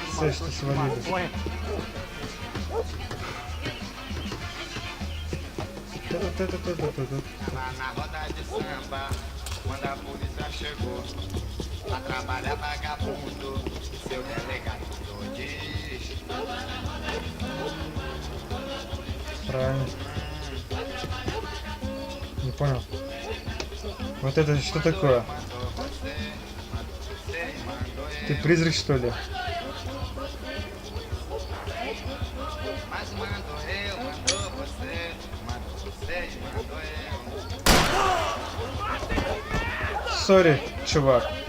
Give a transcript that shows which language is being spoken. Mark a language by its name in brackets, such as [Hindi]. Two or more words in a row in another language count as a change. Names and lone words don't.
[Portuguese] Na roda de samba, quando a polícia chegou, a trabalhar vagabundo, seu delegado diz. [Russian] Правильно. Не понял. Вот это что такое? Ты призрак, что ли? Сори, чувак.